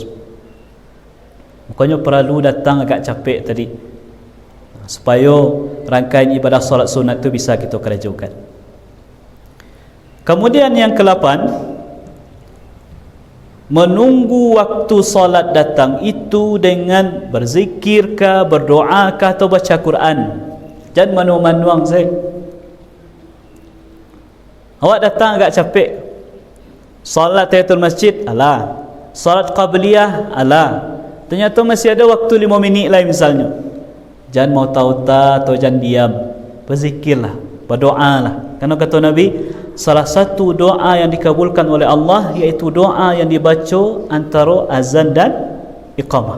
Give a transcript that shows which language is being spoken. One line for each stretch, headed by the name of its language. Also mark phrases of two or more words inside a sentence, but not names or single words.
Indonesian: Makanya perlu datang agak capek tadi, supaya rangkaian ibadah solat sunat itu bisa kita kerajukan. Kemudian yang ke-8, menunggu waktu solat datang itu dengan berzikirkah, berdoakah atau baca Quran.
Minangkabau: Jangan manuang-manuang saya. Awak datang agak capek, solat tahiyatul masjid, alah. Solat qabliyah, alah.
Indonesian: Ternyata masih ada waktu 5 minit lain misalnya. Jangan mau tahu-tahu atau jangan diam. Berzikirlah, berdoalah. Karena kata Nabi, salah satu doa yang dikabulkan oleh Allah iaitu doa yang dibaca antara azan dan iqamah.